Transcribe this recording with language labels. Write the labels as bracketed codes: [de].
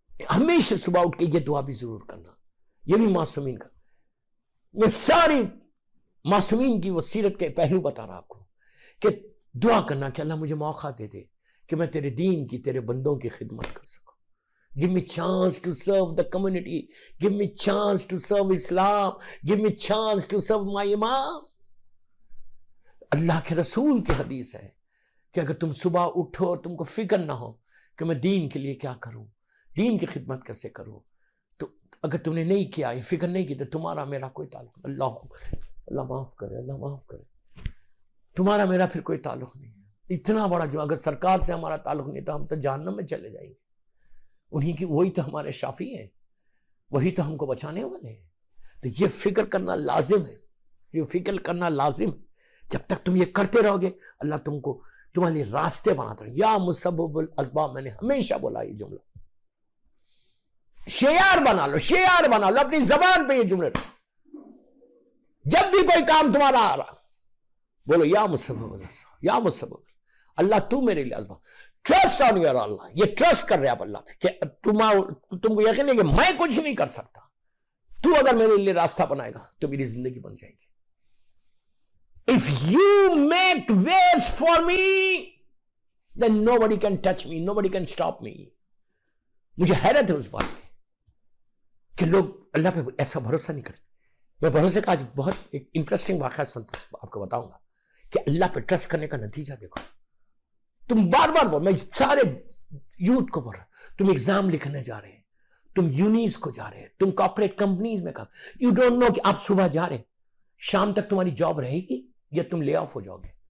[ur] ہمیشہ صبح اٹھ کے یہ دعا بھی ضرور کرنا. یہ بھی معصومین کا, میں ساری معصومین کی وہ سیرت کے پہلو بتا رہا آپ کو کہ دعا کرنا کہ اللہ مجھے موقع دے دے کہ میں تیرے دین کی، تیرے بندوں کی خدمت کر سکوں. [en] Give me chance to serve the community. Give me chance to serve Islam. Give me chance to serve my imam. [ur] اللہ کے رسول کی حدیث ہے کہ اگر تم صبح اٹھو اور تم کو فکر نہ ہو کہ میں دین کے لیے کیا کروں، دین کی خدمت کیسے کروں، تو اگر تم نے نہیں کیا، یہ فکر نہیں کی، تو تمہارا میرا کوئی تعلق نہیں. اللہ معاف کرے، اللہ معاف کرے. تمہارا میرا پھر کوئی تعلق نہیں ہے. اتنا بڑا جو اگر سرکار سے ہمارا تعلق نہیں تو ہم تو جہنم میں چلے جائیں گے. انہی کی وہی تو ہمارے شافی ہیں، وہی تو ہم کو بچانے والے ہیں. تو یہ فکر کرنا لازم ہے، یہ فکر کرنا لازم ہے. جب تک تم یہ کرتے رہو گے اللہ تم کو تمہارے لیے راستے بناتا رہے. یا مسبب الاسباب، میں نے ہمیشہ بولا یہ جملہ، شعار بنا لو، شعار بنا لو اپنی زبان پہ یہ جملے. جب بھی کوئی کام تمہارا آ رہا بولو یا مسبب الاسباب، یا مسبب اللہ تو میرے لیے اسباب. [en] trust on your Allah, [ur] یہ ٹرسٹ کر رہے آپ اللہ پہ کہ تم کو یقین ہے کہ میں کچھ نہیں کر سکتا، تو اگر میرے لیے راستہ بنائے گا تو میری زندگی بن جائے گی. [en] If you make waves for me, then nobody can touch me, nobody can stop me. [ur] مجھے حیرت ہے اس بات کی کہ لوگ اللہ پہ ایسا بھروسہ نہیں کرتے. میں بھروسے کا آج بہت ایک انٹرسٹنگ واقعہ سنتا ہوں، آپ کو بتاؤں گا کہ اللہ پہ ٹرسٹ کرنے کا نتیجہ دیکھو. تم بار بار بول، میں سارے یوتھ کو بول رہا ہوں، تم ایگزام لکھنے جا رہے ہیں، تم یونیز کو جا رہے ہیں، تم کارپوریٹ کمپنیز میں کام، [en] you don't know [ur] کہ آپ صبح جا رہے ہیں، شام تک تمہاری جاب رہے گی یا تم لے آف ہو جاؤ گے.